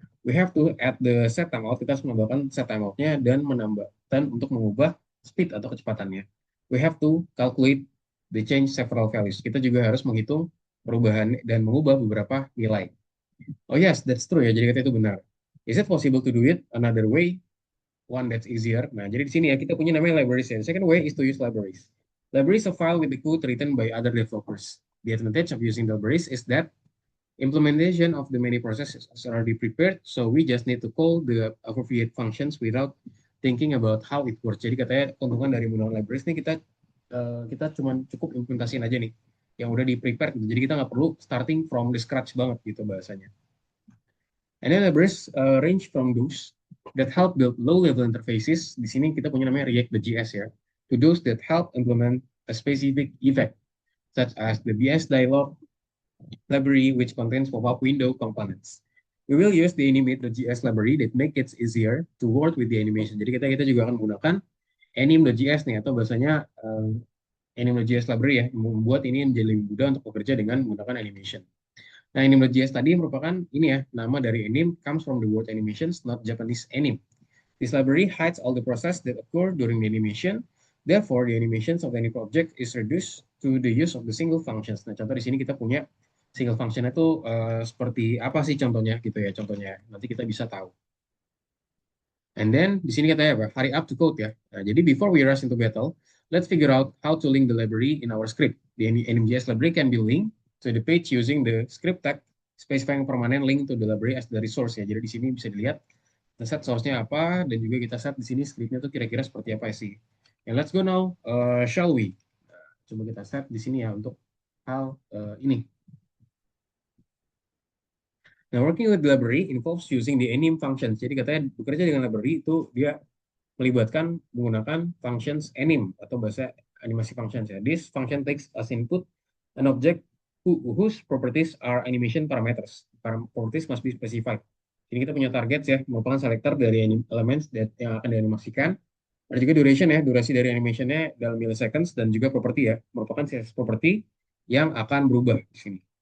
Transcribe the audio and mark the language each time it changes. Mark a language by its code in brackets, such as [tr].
[en] We have to add the set timeout, [id] kita harus menambahkan set timeout-nya dan untuk mengubah speed atau kecepatannya. [en] We have to calculate the change several values. [id] Kita juga harus menghitung perubahan dan mengubah beberapa nilai. [en] Oh yes, that's true ya. [id] Jadi kata itu benar. [en] Is it possible to do it another way? One that's easier. [id] Nah, jadi di sini ya kita punya namanya libraries ya. [en] The second way is to use libraries. Libraries are file with the code written by other developers. The advantage of using libraries is that implementation of the many processes is already prepared, so we just need to call the appropriate functions without thinking about how it works. [id] Jadi katanya keuntungan dari menggunakan libraries ini kita cuma cukup implementasiin aja nih yang udah di prepare gitu. Jadi kita nggak perlu [en] starting from the scratch [id] banget gitu bahasanya. [en] And then libraries range from those that help build low-level interfaces. [id] Di sini kita punya namanya React.js ya. [en] To those that help implement a specific effect, such as the BS dialog library, which contains pop-up window components. We will use the animate.js library that make it easier to work with the animation. [id] Jadi kita juga akan menggunakan anim.js nih, atau bahasanya anim.js library ya, membuat ini menjadi lebih mudah untuk bekerja dengan menggunakan animation. Nah, anim.js tadi merupakan ini ya, nama dari anim [en] comes from the word animations, not Japanese anim. This library hides all the process that occur during the animation. Therefore, the animations of any project is reduced to the use of the single functions. [id] Nah, contoh di sini kita punya single function itu seperti apa sih contohnya gitu ya contohnya. Nanti kita bisa tahu. And then di sini katanya apa? [en] Hurry up to code [id] ya. [en] Nah, jadi before we rush into battle, let's figure out how to link the library in our script. The NMJS library can be linked to the page using the script tag specifying permanent link to the library as the resource ya. [id] Jadi di sini bisa dilihat kita set source-nya apa dan juga kita set di sini script-nya tuh kira-kira seperti apa sih. [en] And let's go now, shall we? [id] Nah, coba kita set di sini ya untuk hal ini. [en] Nah, working with library involves using the anim functions. [id] Jadi katanya bekerja dengan library itu dia melibatkan menggunakan functions anim atau bahasa animasi functions ya. [en] This function takes as input an object whose properties are animation parameters. Properties must be specified. [id] Ini kita punya target ya, merupakan selector dari elements yang akan dianimasikan. Ada juga duration ya, durasi dari animationnya dalam milliseconds dan juga property ya, merupakan CSS property yang akan berubah di sini.